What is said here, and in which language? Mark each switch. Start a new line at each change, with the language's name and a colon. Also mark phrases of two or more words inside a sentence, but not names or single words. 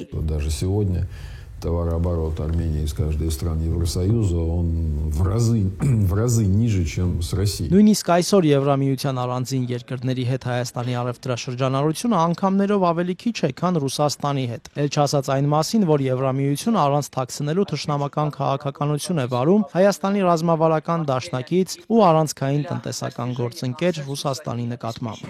Russian: Даже сегодня товарооборот Армении из каждой стран Евросоюза, он в разы ниже, чем с Россией.
Armenian: Նույնիսկ այսօր Եվրամիության առանձին երկրների հետ Հայաստանի առևտրաշրջանառությունը անգամներով ավելի քիչ է, քան Ռուսաստանի հետ։ Էլ չասած այն մասին, որ Եվրամիությունը առանց թաքցնելու թշնամական քաղաքականություն է վարում Հայաստանի ռազմավարական դաշնակից ու առանցքային տնտեսական գործընկեր Ռուսաստանի նկատմամբ։